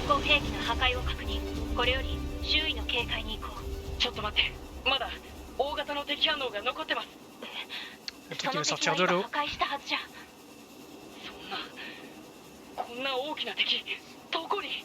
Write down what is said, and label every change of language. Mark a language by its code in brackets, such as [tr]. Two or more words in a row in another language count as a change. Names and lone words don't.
[ja] 兵器の破壊を確認。これより周囲の警戒に行こう。ちょっと待って、まだ大型の敵反応が残ってます。 [fr] Le [ja] そ [fr] truc qui [ja] の [fr] va [ja] 敵は [fr] sortir de [ja] 今 [fr] l'eau. [ja] 破壊したはずじゃ。こんな大きな敵どこに？